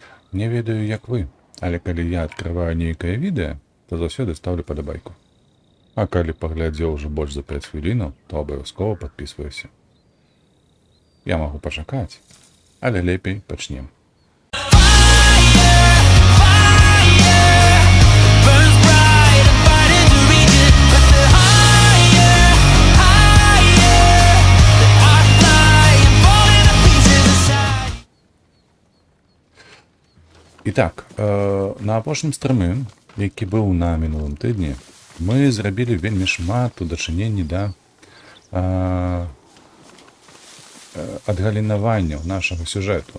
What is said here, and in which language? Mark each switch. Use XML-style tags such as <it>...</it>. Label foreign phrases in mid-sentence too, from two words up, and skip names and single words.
<be>Не ведаю, як вы, але калі я адкрываю нейкае відэа, то заўсёды стаўлю падабайку. А калі паглядзеў ужо больш за 5 хвілінаў, то абавязкова падпісваюся. Я магу пачакаць, але лепей пачнем.</be> <en>Burns bright, I'm fighting to reach it, but the higher, that I fly, I'm falling to pieces aside.</en> <be>І так, на апошнім стрымы, які быў на мінулым тыдні, мы зрабілі вельмі шмат у дачыненні да адгалінаванняў нашага сюжэту.</be>